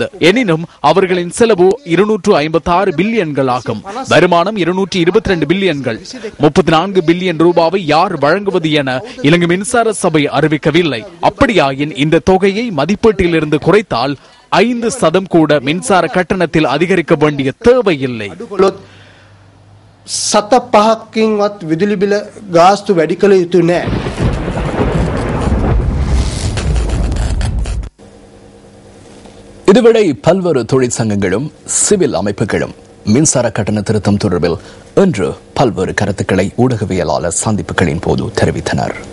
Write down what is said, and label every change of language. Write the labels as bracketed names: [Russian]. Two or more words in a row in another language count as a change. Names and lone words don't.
[Tamil] எனினும் அவர்களின் செலவு 256 பில்லியன்கள் ஆகும். வருமானம் 222 பில்லியன்கள். 34 பில்லியன் ரூபாவை யார் வழங்குவது என இலங்கை மின்சார சபை அறிவிக்கவில்லை. அப்படியாயின் இந்த தொகையை மதிப்பீட்டில் இருந்து குறைத்தால் 5% கூட மின்சார கட்டணத்தில் அதிகரிக்க வேண்டிய தேவையில்லை. [Sinhala] සත පහකින්වත් විදුලි බිල ගාස්තු වැඩි කළ යුතු නැහැ. [Tamil] இதுவரை பல்வேறு தொழிற்சங்கங்களும் சிவில் அமைப்புகளும் மின்சார கட்டண திருத்தம் தொடர்பில் இன்று பல்வேறு கருத்துக்களை ஊடகவியலாளர் சந்திப்புகளின் போது தெரிவித்தனர்.